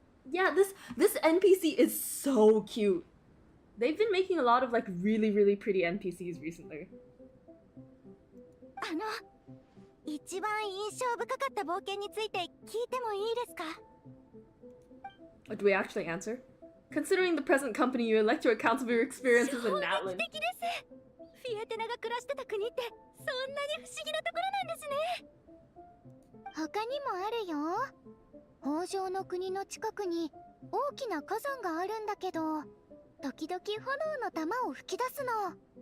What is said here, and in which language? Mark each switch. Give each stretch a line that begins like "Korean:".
English: Yeah, this NPC is so cute. They've been making a lot of like really pretty NPCs recently.
Japanese: 一番印象深かった冒険について聞いてもいいですか？
English: Do we actually answer? Considering the present company, you elect your accounts of your experiences in
Japanese: 衝撃
English: Natlan.
Japanese: 的です。フィエテナが暮らしてた国ってそんなに不思議なところなんですね。他にもあるよ。北上の国の近くに大きな火山があるんだけど、時々炎の玉を吹き出すの。